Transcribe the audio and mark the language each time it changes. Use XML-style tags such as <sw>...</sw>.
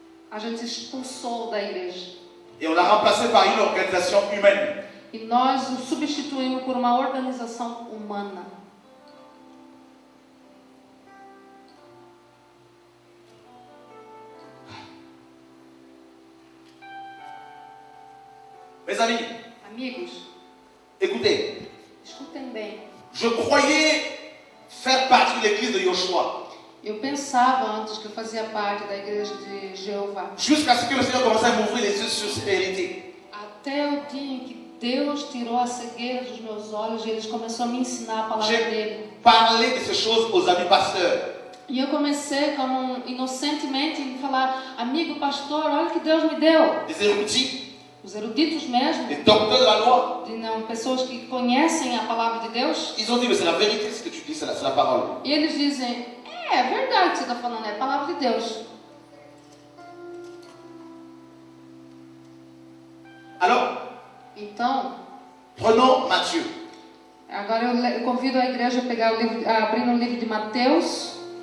<pt>a gente expulsou da igreja.</pt> <fr>Et on l'a remplacé par une organisation humaine.</fr> <pt>E nós o substituímos por uma organização humana.</pt> <fr>Mes amis,</fr> <pt>Amigos,</pt> <fr>écoutez,</fr> <pt>escutem bem.</pt> <fr>je croyais faire partie de l'église de Yoshua.</fr> <pt>Eu pensava antes que eu fazia parte da igreja de Jeová.</pt> <fr>Jusqu'à ce que le Seigneur commence à m'ouvrir les yeux sur cette réalité.</fr> <pt>Até o dia em que Deus tirou a cegueira dos meus olhos e Ele começou a me ensinar a palavra dele.</pt> <fr>Parler de ces choses aux amis pasteurs.</fr> <pt>E eu comecei como inocentemente a falar, amigo pastor, olha o que Deus me deu.</pt> <fr>Des érudits,</fr> <pt>Os eruditos mesmo,</pt> <fr>des docteurs de la loi.</fr> <pt>de não, pessoas que conhecem a palavra de Deus,</pt> <fr>Ils ont dit, mais c'est la vérité ce que tu dis, c'est la parole.</fr> <pt>e eles dizem, é verdade o que você está falando, é a palavra de Deus.</pt> <fr>Alors,</fr> <pt>Então,</pt> <fr>prenons Matthieu.</fr> <pt>agora eu convido a igreja a pegar o livro, a abrir no livro de Mateus,</pt>